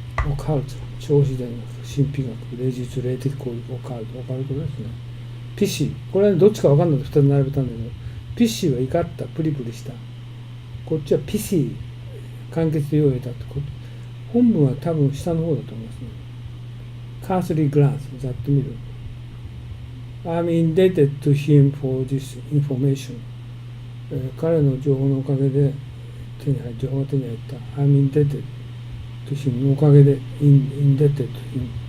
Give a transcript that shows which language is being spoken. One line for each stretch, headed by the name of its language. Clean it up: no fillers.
Japanese: オカルト、超自然学、神秘学、霊術、霊的行為、オカルトですね。ピシー、これはどっちか分かんないで2つ並べたんだけど、ピシーは怒った、プリプリした。こっちはピシー、簡潔で用を得たってこと。本文は多分下の方だと思いますね。カーソリーグランス、ざっと見る。
English: I'm indebted to him for this information.
Japanese: 彼の情報のおかげで情報が手に入った。
English: I'm indebted to him
Japanese: のおかげで
English: indebted to him.